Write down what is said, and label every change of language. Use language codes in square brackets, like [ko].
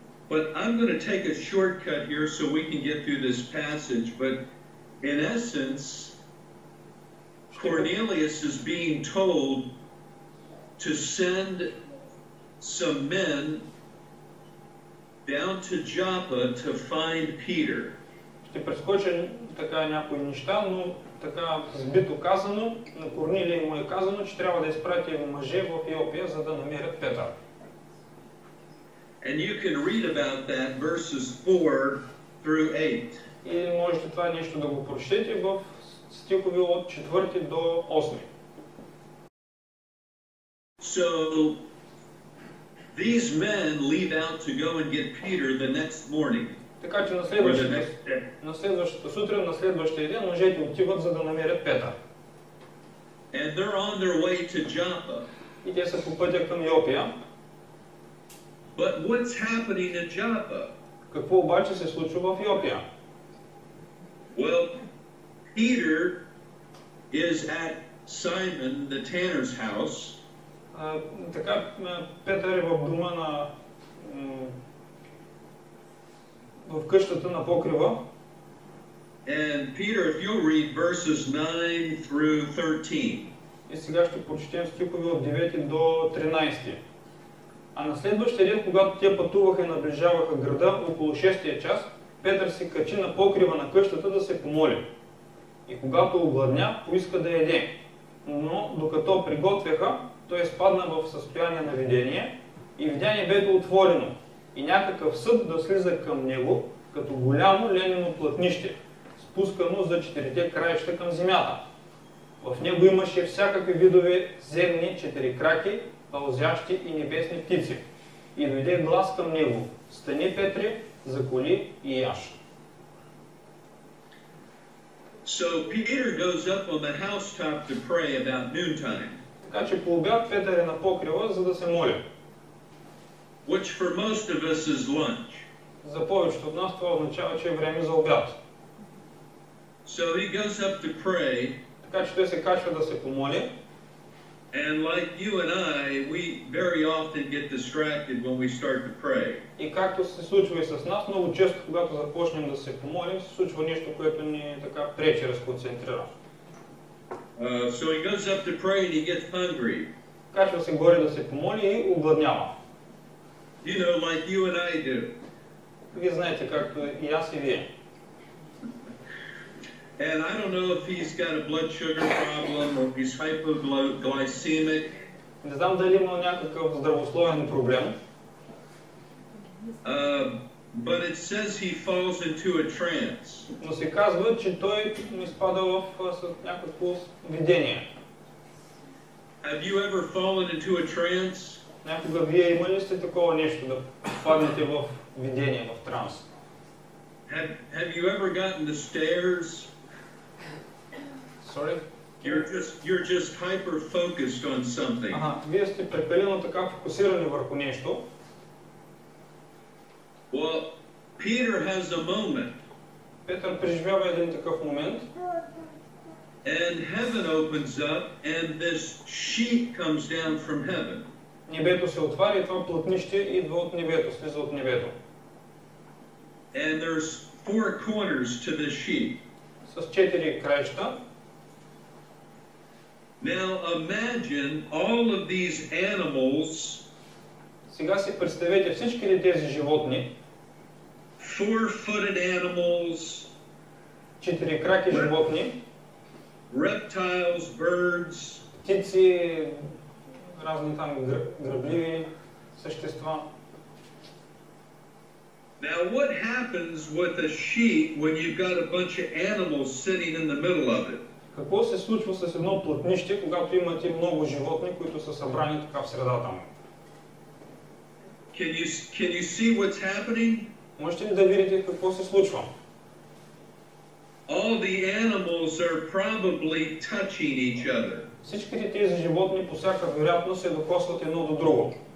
[en] But I'm going to take a shortcut here so we can get through this passage. But in essence, Cornelius is being told to send some men down to Joppa to find Peter. [bg] Ще прескоча така някои неща, но така сбито казано, на Корнилий му е казано, че трябва да изпрати мъже в Йопия, за да намерят Петър. [en] And you can read about that verses 4 through 8. [bg] И можете това нещо да го прочетете в стихове от 4 до 8. [en] So these men leave out to go and get Peter the next morning. [bg] Така че на следващата сутрин, на следващия ден, мъжете отиват, за да намерят Петър. [en] And they're on their way to Joppa. [bg] И те са по пътя към Йопия. [en] But what's happening at Joppa? [bg] Какво обаче се случва в Йопия? [en] Well, Peter is at Simon the tanner's house. [bg] Така Петър е в дома на в къщата на покрива. [en] And Peter, if you'll read verses 9 through 13. [bg] И сега ще прочетем стихове от 9 до 13. А на следващия ден, когато те пътуваха и наближаваха града, около 6-тия час, Петър се качи на покрива на къщата да се помоли. И когато огладня, поиска да яде. Но докато приготвяха, той изпадна в състояние на видение И видя небето отворено, и някакъв съд да слиза към него, като голямо ленено плътнище, спускано за 4 краища към земята. В него имаше всякакви видове земни четирикраки, пълзящи и небесни птици. И дойде глас към него: стани, Петре, заколи и яш. [en] So Peter goes up on the housetop to pray about noontime. [bg] Така че по обяд Петър е на покрива, за да се моли. [en] Which for most of us is lunch. [bg] За повечето от нас това означава, че е време за обяд. [en] So he goes up to pray. [bg] Така че той се качва да се помоли. [en] And like you and I, we very often get distracted when we start to pray. [bg] И както се случва и с нас, много често, когато започнем да се помолим, се случва нещо, което ни така пречи, разконцентрира. [en] So he goes up to pray and he gets hungry. [bg] Качва се горе да се помоли и огладнява. [en] You know, like you and I do. [bg] Вие знаете, както и аз и вие. [en] And I don't know if he's got a blood sugar problem or he's hypoglycemic. [bg] Не знам дали има някакъв здравословен проблем. [en] But it says he falls into a trance. [bg] Но се казва, че той изпада в някакво видение. [en] Have you ever fallen into a trance? [bg] Някога вие имали сте такова нещо, да паднете в видение, в транс? [en] Have you ever gotten the stares? Sorry? You're just hyper focused on something. [bg] Вие сте прекалено така фокусирани върху нещо. [en] Well, Peter has a moment. [bg] Петър преживява един такъв момент. [en] And heaven opens up and this sheet comes down from heaven. [bg] Небето се отваря и това плътнище идва от небето, слиза от небето. [en] And there's 4 corners to this sheet. [bg] С 4 краища. [en] Now imagine all of these animals. [bg] Сега си представете всички тези животни. [en] 4-footed animals. [bg] 4 краки животни. [en] Reptiles, birds. [bg] Птици, разни там грабливи същества. [en] Now what happens with a sheet when you've got a bunch of animals sitting in the middle of it? [bg] Какво се случва с едно плътнище, когато имате много животни, които са събрани така в средата му? [en] Can you see what's happening? [bg] Можете ли да видите какво се случва? [en] All the animals are probably touching each other. [bg] Всичките тези животни по всяка вероятност се докосват едно до друго.